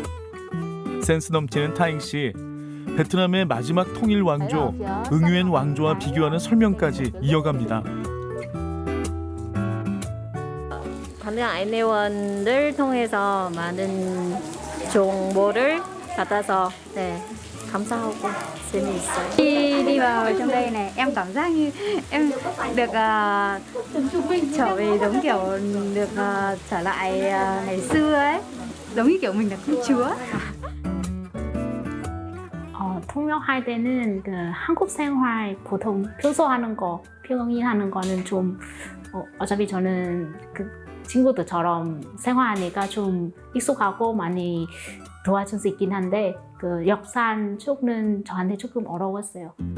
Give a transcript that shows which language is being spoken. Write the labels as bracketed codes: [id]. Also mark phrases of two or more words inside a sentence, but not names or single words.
[ko] 센스 넘치는 타잉 씨, 베트남의 마지막 통일 왕조 응유엔 왕조와 비교하는 설명까지 이어갑니다. 담양 아이네원을 통해서 많은 정보를 받아서 감사하고 재미있어요. [vi] Khi đi vào trong đây này, em cảm giác như em được trở về giống kiểu được trở lại ngày xưa ấy, giống như kiểu mình là công chúa. [ko] 통역할 때는 그 한국 생활 보통 표소하는 거, 표현하는 거는 좀 어차피 저는 그 친구들처럼 생활하니까 좀 익숙하고 많이 도와줄 수 있긴 한데 그 역사 쪽은 저한테 조금 어려웠어요.